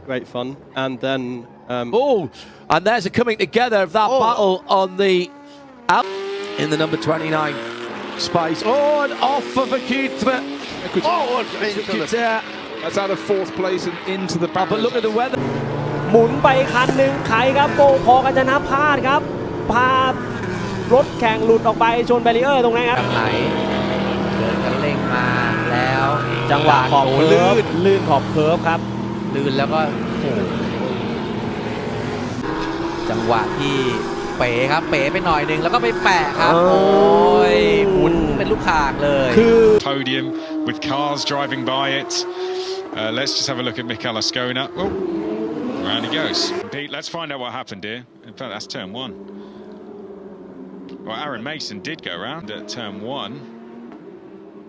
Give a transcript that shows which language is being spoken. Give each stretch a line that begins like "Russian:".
English: Great fun. And then... and there's a coming together of that battle on the... in the number 29 space. Oh, and off of a Kutra. That's out of 4th place and into the back. But look at the weather.
Thai: หมุนไปคันหนึ่งใครครับโบพอกันจะนับพลาดครับพารถแข่งหลุดออกไปชนแบรีเออร์ตรงนั้นครับไหนเดินกันเร่งมาแล้วจังหวะขอบเคิร์ฟลื่นขอบเคิร์ฟครับลื่นแล้วก็จังหวะที่เป๋ครับเป๋ไปหน่อยนึงแล้วก็ไปแปะครับโอ้ยหมุนเป็นลูกข่างเลย
English: Podium with cars driving by it. Let's just have a look at Michael Ascona. Oh, round he goes. Pete, let's find out what happened here. In fact, that's turn 1. Well, Aaron Mason did go around at turn 1.